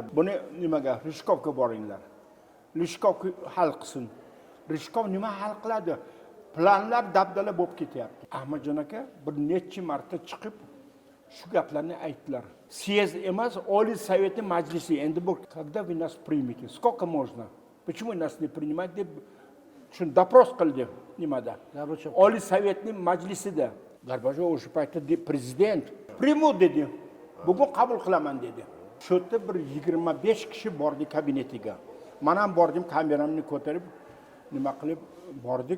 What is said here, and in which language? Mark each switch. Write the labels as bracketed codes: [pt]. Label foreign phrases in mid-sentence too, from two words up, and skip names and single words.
[uz] Buni nimaga? Rishkovga boringlar. Rishkov hal qilsin. Rishkov nima hal qiladi? Planlar dabdala bo'lib ketyapti. Ahmadjon aka bir necha marta chiqib shu gaplarni aytdilar. [ru] Съезд [uz] emas, Oliy Sovetni majlisi. Endi bu [ru] когда вы нас примете? Сколько можно? Почему нас не принимать [uz] deb shuni doпрос qildi nimada? Oliy Sovetni majlisida. Gorbachyov o'sha paytda prezident. Primu dedi. Bugun qabul qilaman dedi. Shu yerda bir 25 kishi bordi kabinetiga. Men ham bordim, kameramni ko'tarib, nima qilib bordik.